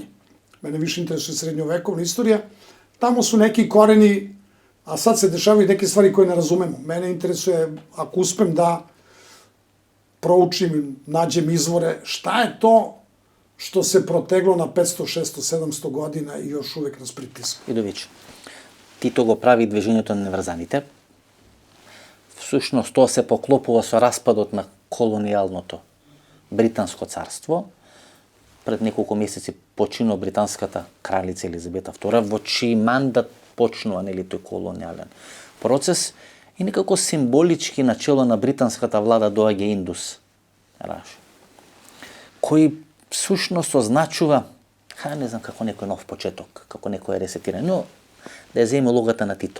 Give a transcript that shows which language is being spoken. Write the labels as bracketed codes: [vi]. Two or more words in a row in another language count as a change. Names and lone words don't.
[sr] Mene više interesuje srednjovekovna istorija. Tamo su neki koreni, a sad se dešavaju neke stvari koje ne razumemo. Mene interesuje, ako uspem da proučim, nađem izvore, šta je to što se proteglo na 500, 600, 700 година и još uvek nas pritiska. [mk] Идович, Тито го прави движењето на неврзаните. Всушност, тоа се поклопува со распадот на колонијалното британско царство. Пред неколку месеци починува британската кралица Елизабета II, во чиј мандат почнува, нели, тој колонијален процес, и некако символички начело на британската влада доаѓа Индус Раш, кој всушност означува, не знам, како некој нов почеток, како некој ресетирање, но да ја земе улогата на Тито.